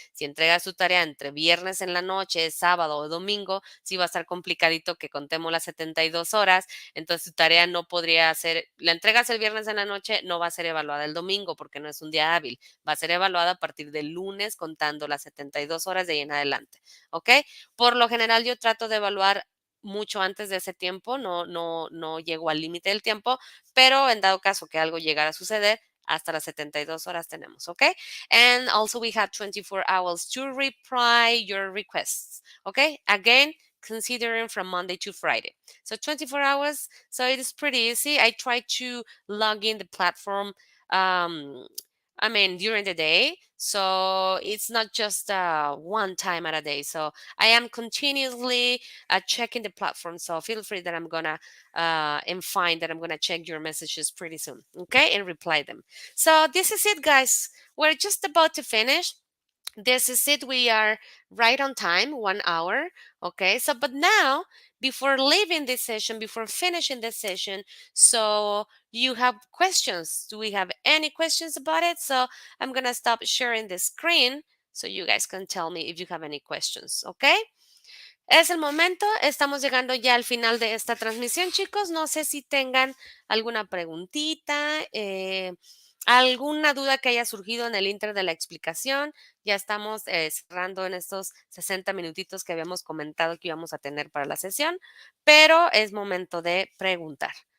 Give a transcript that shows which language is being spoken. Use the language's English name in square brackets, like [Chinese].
[Spanish] Si entrega su tarea entre viernes en la noche, sábado o domingo, sí va a estar complicadito que contemos las 72 horas, entonces su tarea no podría ser, la entregas el viernes en la noche, no va a ser evaluada el domingo porque no es un día hábil, va a ser evaluada a partir del lunes contando las 72 horas de ahí en adelante, ¿ok? Por lo general yo trato de evaluar mucho antes de ese tiempo, no llego al límite del tiempo, pero en dado caso que algo llegara a suceder, hasta las 72 horas tenemos, ¿ok? [English] And also we have 24 hours to reply your requests, ¿ok? Again, considering from Monday to Friday. So 24 hours, so it is pretty easy. I try to log in the platform during the day. So it's not just one time at a day. So I am continuously checking the platform. So feel free that I'm gonna and find that I'm going to check your messages pretty soon. Okay. And reply them. So this is it, guys. We're just about to finish. This is it. We are right on time, 1 hour. Okay. So, but now, before leaving this session, before finishing this session, so you have questions. Do we have any questions about it? So I'm going to stop sharing the screen so you guys can tell me if you have any questions. Okay. [Spanish] Es el momento, estamos llegando ya al final de esta transmisión, chicos. No sé si tengan alguna preguntita, alguna duda que haya surgido en el inter de la explicación. Ya estamos cerrando en estos 60 minutitos que habíamos comentado que íbamos a tener para la sesión, pero es momento de preguntar.